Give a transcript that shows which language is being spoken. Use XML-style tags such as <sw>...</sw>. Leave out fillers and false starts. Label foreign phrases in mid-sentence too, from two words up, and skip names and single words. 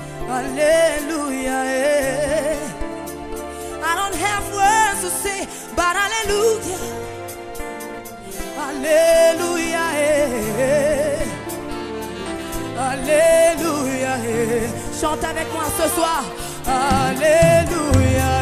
<en>Hallelujah. I don't have words to say, but hallelujah. Hallelujah. Alléluia.</en> <fr>Chante avec moi ce soir. Alléluia.</fr>